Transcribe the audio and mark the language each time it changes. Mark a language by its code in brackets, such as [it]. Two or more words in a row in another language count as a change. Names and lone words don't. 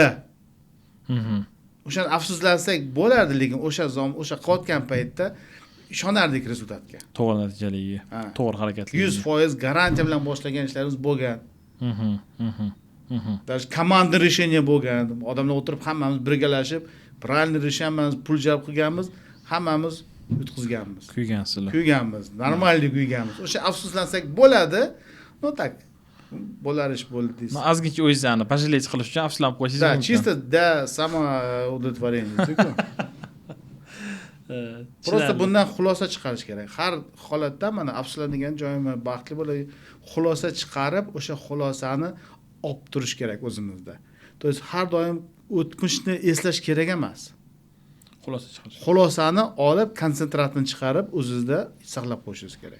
[uz] O'sha afsuslansak bo'lardi, lekin o'sha qilayotgan paytda ishonardik rezultatga. To'g'ri natijaligiga, to'g'ri harakatligiga. 100% garantiya bilan boshlagan ishlarimiz bo'lgan. [ru] Даже komanda решение bo'lgan. [uz] Odamlar o'tirib hammamiz birgalashib, [ru] правильный решение [uz] pul jalb qilganmiz, hammamiz yutqizganmiz. Kuyganmiz. Normallik kuyganmiz. O'sha afsuslansak bo'ladi. [ru] Но так. [uz] Bo'lar ish bo'ldi deysiz. Ozgincha o'zingizni пожалеть qilish uchun afsuslanib qo'yishingiz mumkin. mumkin. [ru] Чисто для самоудовлетворения. [uz] Просто bundan xulosa chiqarish kerak. Har holatda mana afsuslanadigan joyim baxtli bo'lib, xulosa chiqarib, o'sha xulosani olib turish kerak o'zimizda. [ru] То есть [uz] har doim o'tmishni eslash kerak emas. Xulosa chiqarish. Xulosani olib, konsentratni chiqarib, o'zingizda saqlab qo'yishingiz kerak.